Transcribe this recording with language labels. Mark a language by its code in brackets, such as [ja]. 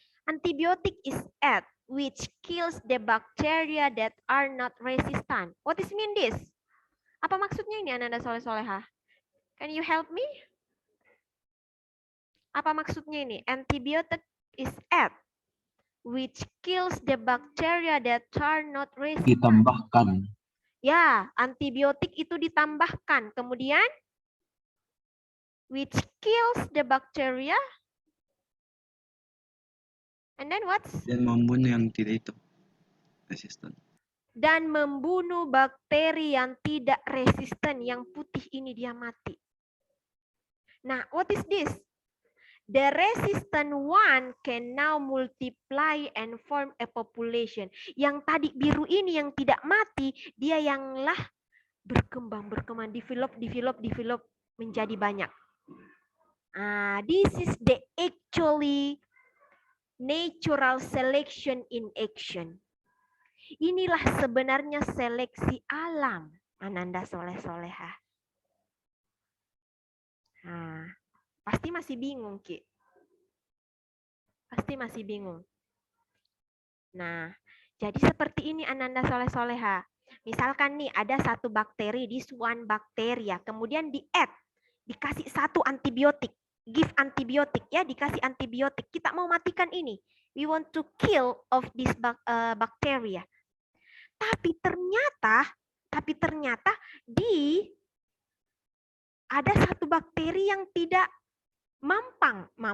[en] Antibiotic is add, which kills the bacteria that are not resistant. What does mean this? [id] Apa maksudnya ini, Ananda Soleh Soleha? [en] Can you help me? [id] Apa maksudnya ini? [en] Antibiotic is add, which kills the bacteria that are not resistant. [id] Ditambahkan. Ya, antibiotik itu ditambahkan. Kemudian, [en] which kills the bacteria. And then what? [id] Dan membunuh yang tidak itu resisten. Dan membunuh bakteri yang tidak resisten. Yang putih ini dia mati. Nah, [en] what is this? The resistant one can now multiply and form a population. [id] Yang tadi biru ini yang tidak mati, dia yanglah berkembang, develop menjadi banyak. [en] This is the actually natural selection in action. [id] Inilah sebenarnya seleksi alam, Ananda Soleh Soleha. Pasti masih bingung, Ki. Pasti masih bingung. Nah, jadi seperti ini Ananda Soleh Soleha. Misalkan nih ada satu bakteri, [en] this one bacteria, [id] kemudian dikasih satu antibiotik, [en] give antibiotik ya, [id] dikasih antibiotik. Kita mau matikan ini. [en] We want to kill of this bacteria. [id] Tapi ternyata ada satu bakteri yang tidak mampan.